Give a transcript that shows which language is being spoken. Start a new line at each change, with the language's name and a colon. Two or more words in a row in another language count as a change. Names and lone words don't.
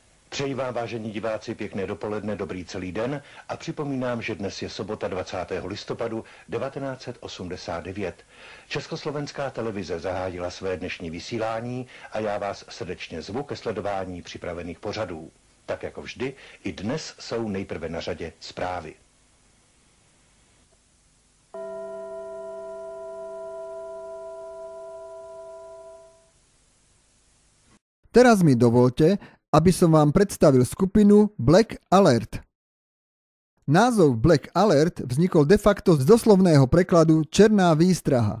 Czech: Přeji vám, vážení diváci, pěkné dopoledne, dobrý celý den a připomínám, že dnes je sobota 20. listopadu 1989. Československá televize zahájila své dnešní vysílání a já vás srdečně zvu ke sledování připravených pořadů. Tak jako vždy, i dnes jsou nejprve na řadě zprávy.
Slovak: Teraz mi dovolte, aby som vám predstavil skupinu Black Alert. Názov Black Alert vznikol de facto z doslovného prekladu
Czech: Černá výstraha.